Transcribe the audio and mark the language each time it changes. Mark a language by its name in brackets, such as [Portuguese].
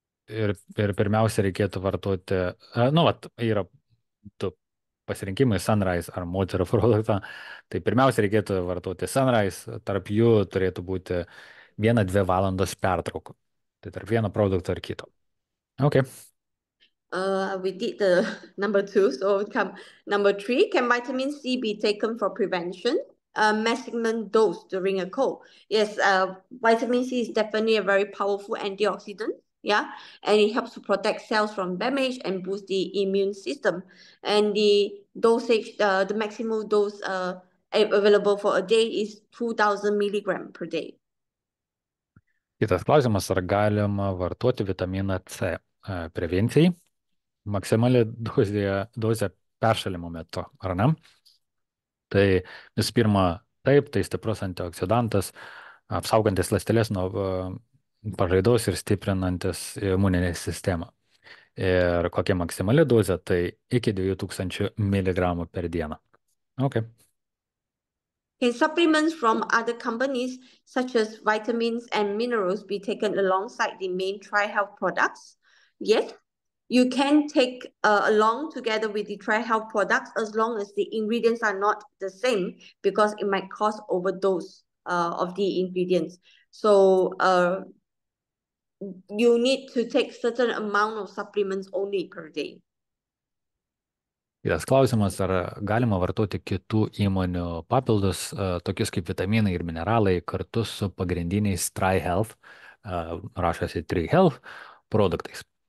[Lithuanian] Ir pirmiausia reikėtų vartoti, yra du pasirinkimai Sunrise ar moterų produktą. Tai pirmiausia reikėtų vartoti Sunrise, tarp jų turėtų būti 1-2 valandos pertraukų. Tai tarp vieno produkto ir kito. [English] Okay. We did the number 2, so come number 3. Can vitamin C be taken for prevention? Maximum dose during a cold. Yes, vitamin C is definitely a very powerful antioxidant. Yeah, and it helps to protect cells from damage and boost the immune system. And the dosage, the maximum dose available for a day is 2,000 milligrams per day. [Lithuanian] Kitas klausimas, ar galima vartoti vitaminą C prevencijai? Maksimali dozė peršalimo metu, ar ne? Tai visų pirma, taip, tai stiprus antioksidantas, apsaugantis ląsteles nuo pažaidos ir stiprinantis imuninę sistemą. Ir kokia maksimali dozė, tai iki 2000 mg per dieną. [English] Okay. Can supplements from other companies, such as vitamins and minerals, be taken alongside the main TriHealth products? Yes, you can take along together with the TriHealth products as long as the ingredients are not the same, because it might cause overdose of the ingredients. So you need to take certain amount of supplements only per day. [Lithuanian] Kitas klausimas, ar galima vartoti kitų įmonių papildus, tokius kaip vitaminai ir mineralai, kartu su pagrindiniais TriHealth, rašosi TriHealth produktais?